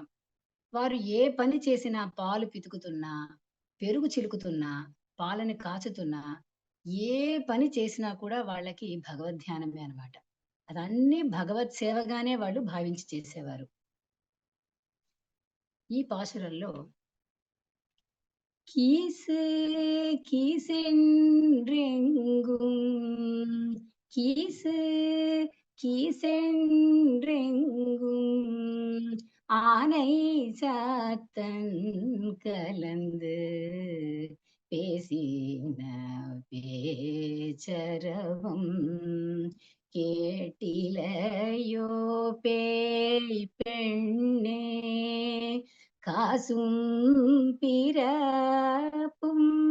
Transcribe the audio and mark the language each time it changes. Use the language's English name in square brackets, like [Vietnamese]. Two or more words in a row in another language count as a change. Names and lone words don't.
[Telugu] వారు ఏ పని చేసినా పాలు పితుకుతున్నా, పెరుగు చిలుకుతున్నా, పాలని కాచుతున్నా, ఏ పని చేసినా కూడా వాళ్ళకి భగవద్ధ్యానమే అన్నమాట. అదన్నీ భగవత్ సేవగానే వాళ్ళు భావించి చేసేవారు. ఈ పాసురంలో [Tamil] கீசே கீசென்றெங்கும் கீசே கீசென்றெங்கும் ஆனை சாத்தன் கலந்து பேசின பேச்சரவம் கேட்டிலையோ பேய் பெண்ணே காசும் பிறப்பும்